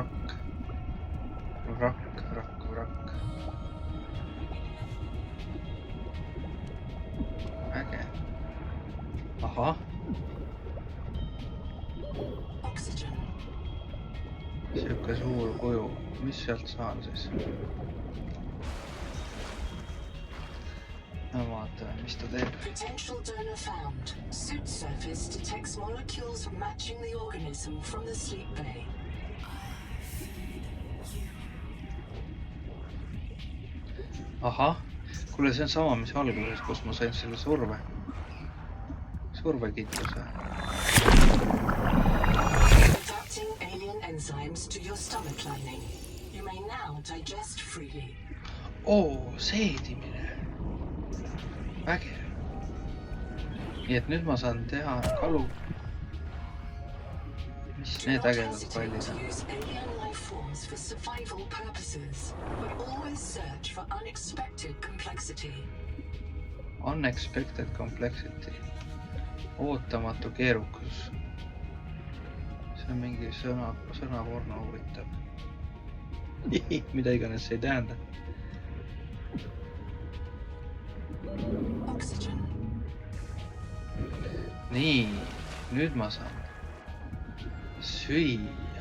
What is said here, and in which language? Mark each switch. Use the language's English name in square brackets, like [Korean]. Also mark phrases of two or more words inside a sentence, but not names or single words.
[Estonian] Äge. Ahah. Siuke suur kuju. Mis sealt saan siis? No vaatame, mis ta teeb. [English] Potential donor found. Suit surface detects molecules matching the organism from the sleep bay. Ahah. [Estonian] Kuule, see on sama, mis alguses, kus ma sain selle survekituse. [English] Adapting alien enzymes to your stomach lining. You may now digest freely. [Estonian] Seedimine. Vägev. Nii et nüüd ma saan teha kalu. Mis need ägedad pallid on? [English] Use alien life forms for survival purposes, but always search for unexpected complexity. Unexpected complexity. [Estonian] Ootamatu keerukus. See on mingi sõnavorno huvitav. Mida iganes see ei tähenda. [English] Oxygen. [Estonian] Nii, nüüd ma saan süüa.